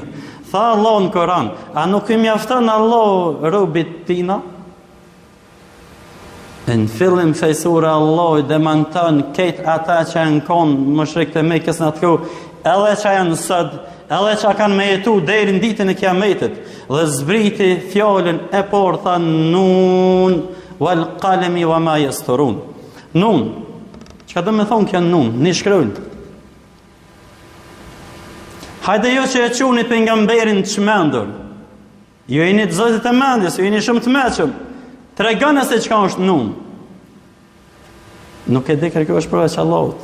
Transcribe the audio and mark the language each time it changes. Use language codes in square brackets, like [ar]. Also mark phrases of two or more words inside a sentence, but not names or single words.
[sq] Tha Allah në Koran, a nuk i mjafton Allah robit tina? Në fillim kësaj sure Allah i demanton këtë ata që janë konë mushrikët e Mekës në atë kohë, edhe që janë sot, edhe që kanë me jetu deri në ditën e Kiametit, dhe zbriti fjalën e por tha [ar] ن والقلم وما يسطرون. [sq] Nun, çka do të thonë kjo nun? Ni shkruajnë. Hajde jo që e quni pejgamberin çmendur. Ju jeni të zotit e mendjes, ju jeni shumë të mëshëm. Tregoni se çka është nun. Nuk e di kërko është përveç Allahut.